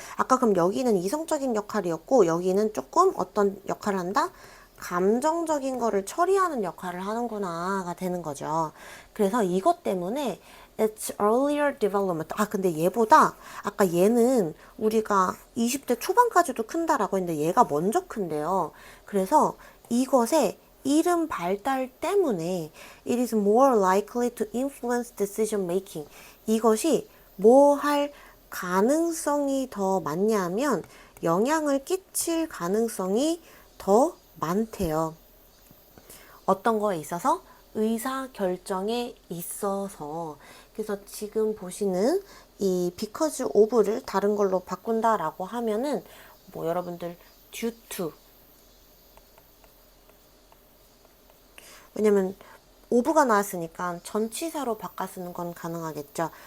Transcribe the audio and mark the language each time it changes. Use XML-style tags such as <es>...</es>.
<ko>아까 그럼 여기는 이성적인 역할이었고, 여기는 조금 어떤 역할을 한다? 감정적인 거를 처리하는 역할을 하는구나가 되는 거죠. 그래서 이것 때문에</ko> <en>it's earlier development.</en> <ko>근데 얘보다 아까 얘는 우리가 20대 초반까지도 큰다라고 했는데 얘가 먼저 큰대요. 그래서 이것의 이른 발달 때문에</ko> <en>it is more likely to influence decision making.</en> <ko>이것이 뭐 할 가능성이 더 많냐면 영향을 끼칠 가능성이 더 많대요. 어떤 거에 있어서? 의사 결정에 있어서. 그래서 지금 보시는 이 because of를 다른 걸로 바꾼다라고 하면은 뭐 여러분들 due to, 왜냐면 of가 나왔으니까 전치사로 바꿔 쓰는 건 가능하겠죠.</ko>